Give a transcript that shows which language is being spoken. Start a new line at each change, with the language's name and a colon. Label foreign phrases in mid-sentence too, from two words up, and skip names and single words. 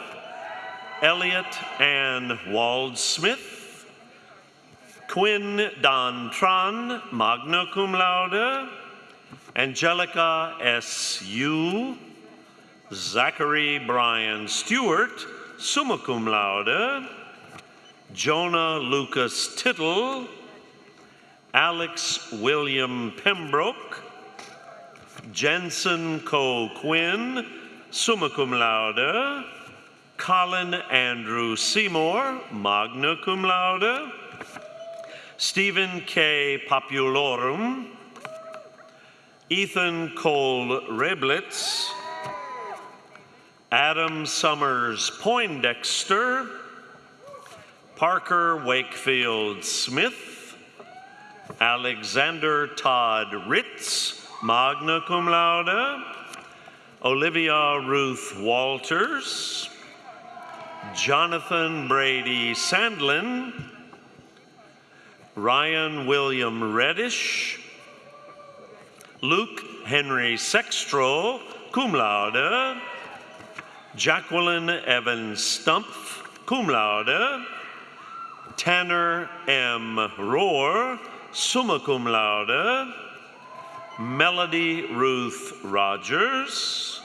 English: Elliot Ann Wald Smith. Quinn Don Tran,
Latin: magna cum laude.
English: Angelica S. Yu. Zachary Brian Stewart,
Latin: summa cum laude.
English: Jonah Lucas Tittle. Alex William Pembroke. Jensen Coe Quinn,
Latin: summa cum laude.
English: Colin Andrew Seymour,
Latin: magna cum laude.
English: Stephen K. Populorum. Ethan Cole Reblitz. Adam Summers Poindexter. Parker Wakefield Smith. Alexander Todd Ritz,
Latin: magna cum laude.
English: Olivia Ruth Walters. Jonathan Brady Sandlin. Ryan William Reddish. Luke Henry Sextro,
Latin: cum laude.
English: Jacqueline Evans Stumpf,
Latin: cum laude.
English: Tanner M. Rohr,
Latin: summa cum laude.
English: Melody Ruth Rogers.